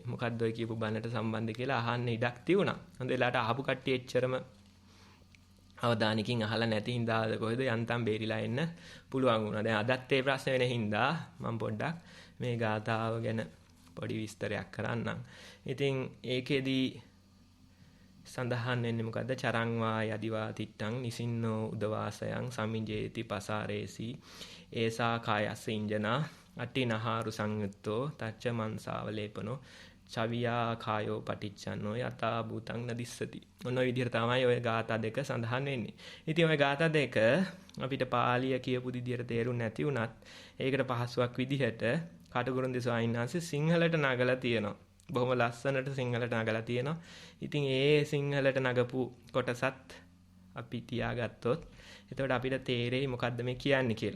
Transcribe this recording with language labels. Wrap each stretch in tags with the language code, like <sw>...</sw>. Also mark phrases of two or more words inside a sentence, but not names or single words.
<si>මොකද්ද ඔය කියපු බණට සම්බන්ධ කියලා අහන්න ඉඩක් තියුණා. හොඳ වෙලාවට අහපු කට්ටිය එච්චරම අවධානයකින් අහලා නැති හින්දා කොහෙද යන්තම් බේරිලා එන්න පුළුවන් වුණා. දැන් අදත් ඒ ප්‍රශ්න වෙන හින්දා මම පොඩ්ඩක් මේ ගාථාව ගැන පොඩි විස්තරයක් කරන්නම්. ඉතින් ඒකෙදී සඳහන් වෙන්නේ මොකද්ද?</si> <pi>චරං වා යදිවා තිට්ටං නිසින්නෝ උදවාසයන් සමිජේති පසාරේසි ඒසා කායස්ස ඉංජනා අට්ටිනහාරු සංයුත්තෝ තච්ච මන්සාවලේපනෝ චවියා කායෝ පටිච්චන්නෝ යතා භූතං නදිස්සති.</pi> <si>ඔන්න ඔය විදිහට තමයි ඔය ගාථා දෙක සඳහන් වෙන්නේ. ඉතින් ඔය ගාථා දෙක අපිට පාලිය කියපු විදිහට තේරුම් නැති වුණත් ඒකට පහසුවක් විදිහට කටුකුරුන්දේ ස්වාමීන් වහන්සේ සිංහලට නගලා තියෙනවා. බොහොම ලස්සනට සිංහලට නගලා තියෙනවා. ඉතින් ඒ සිංහලට නගපු කොටසත් අපි තියාගත්තොත් එතකොට අපිට තේරෙයි මොකද්ද මේ කියන්නේ කියලා.</si>